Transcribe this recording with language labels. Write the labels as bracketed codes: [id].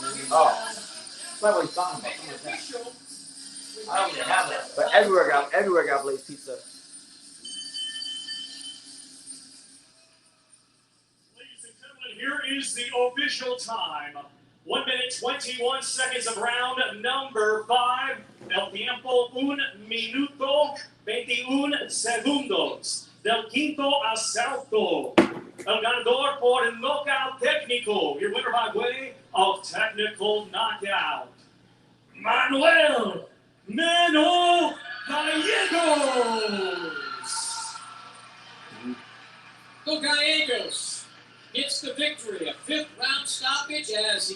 [en] That's what he's talking about, something like that. I don't even have that. But everywhere got Blaze Pizza. Ladies and gentlemen, here is the official time. 1 minute, 21 seconds of round number 5. [es] El tiempo, 1 minuto, 21 segundos. Del quinto asalto. El ganador por knockout técnico. [en] Your winner by way of technical knockout. Manuel Gallegos. So Gallegos gets the victory, a 5th round stoppage, as he